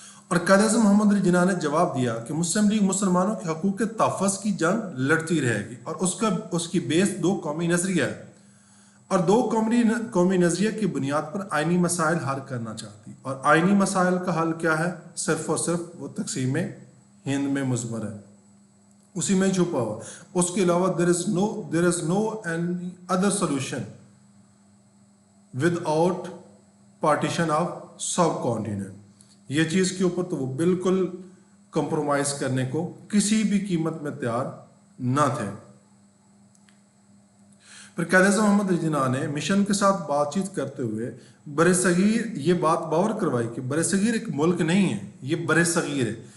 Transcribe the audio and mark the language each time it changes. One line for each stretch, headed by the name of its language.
Urdu: اور قائد اعظم محمد علی جناح نے جواب دیا کہ مسلم لیگ مسلمانوں کے حقوق کے تحفظ کی جنگ لڑتی رہے گی، اور اس کی بیس دو قومی نظریہ ہے، اور دو قومی نظریہ کی بنیاد پر آئینی مسائل حل کرنا چاہتی. اور آئینی مسائل کا حل کیا ہے؟ صرف اور صرف وہ تقسیم ہند میں مضمر ہے، اسی میں چھپا ہوا. اس کے علاوہ
English: there is no any other solution without partition of subcontinent.
Urdu: یہ چیز کے اوپر تو وہ بالکل کمپرومائز کرنے کو کسی بھی قیمت میں تیار نہ تھے. پھر قائد اعظم محمد علی جناح نے مشن کے ساتھ بات چیت کرتے ہوئے برصغیر یہ بات باور کروائی کہ برصغیر ایک ملک نہیں ہے، یہ برصغیر ہے.